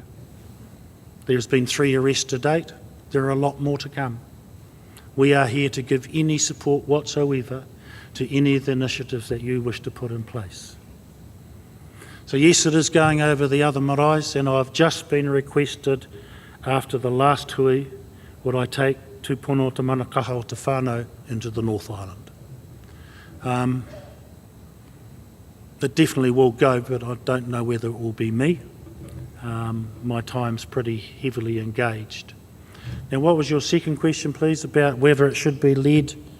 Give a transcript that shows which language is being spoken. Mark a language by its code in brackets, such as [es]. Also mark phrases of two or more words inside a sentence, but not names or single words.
[en] There's been 3 arrests to date. There are a lot more to come. We are here to give any support whatsoever to any of the initiatives that you wish to put in place. So yes, it is going over the other maraes, and I've just been requested after the last hui, would I take [mi] tūpono te manakaha o te whānau [en] into the North Island. It definitely will go, but I don't know whether it will be me. My time's pretty heavily engaged. Now, what was your second question, please, about whether it should be led?